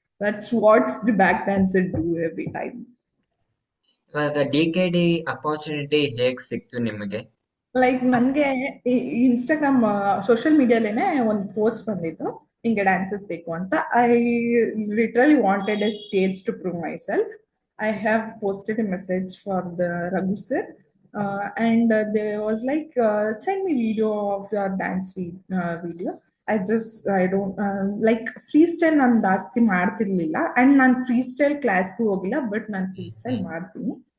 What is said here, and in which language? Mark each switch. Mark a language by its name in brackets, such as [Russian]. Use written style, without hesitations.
[English] That's what's the back dancer do every time. [Kannada] ಇವಾಗ D opportunity ಹೇಗ್ ಸಿಕ್ತು ನಿಮಗೆ? ಲೈಕ್ ನನಗೆ ಇನ್ಸ್ಟಾಗ್ರಾಮ್ ಸೋಷಿಯಲ್ ಮೀಡಿಯಾಲೇನೆ ಒಂದು ಪೋಸ್ಟ್ ಬಂದಿತ್ತು, ಹಿಂಗೆ ಡ್ಯಾನ್ಸಸ್ ಬೇಕು ಅಂತ. [English] I literally wanted a stage to prove myself. I have posted a message for the Raghu sir, and they was like, send me video of your dance video. I don't like [Kannada] free style ನಾನು ಜಾಸ್ತಿ ಮಾಡ್ತಿರ್ಲಿಲ್ಲ, and ನಾನು free style ಕ್ಲಾಸ್ಗೂ ಹೋಗಿಲ್ಲ, but ನಾನು free style ಮಾಡ್ತೀನಿ.